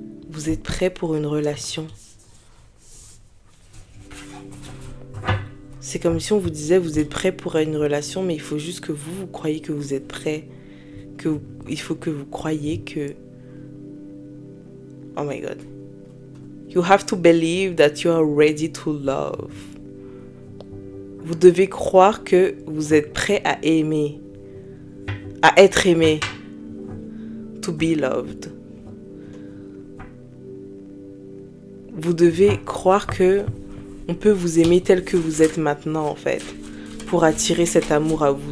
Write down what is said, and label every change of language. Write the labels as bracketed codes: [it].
[fr] Vous êtes prêt pour une relation. C'est comme si on vous disait vous êtes prêt pour une relation, mais il faut juste que vous croyez que vous êtes prêt. Il faut que vous croyez que... [en] Oh my God. You have to believe that you are ready to love. [fr] Vous devez croire que vous êtes prêt à aimer. À être aimé. [en] To be loved. [fr] Vous devez croire que on peut vous aimer tel que vous êtes maintenant, en fait, pour attirer cet amour à vous.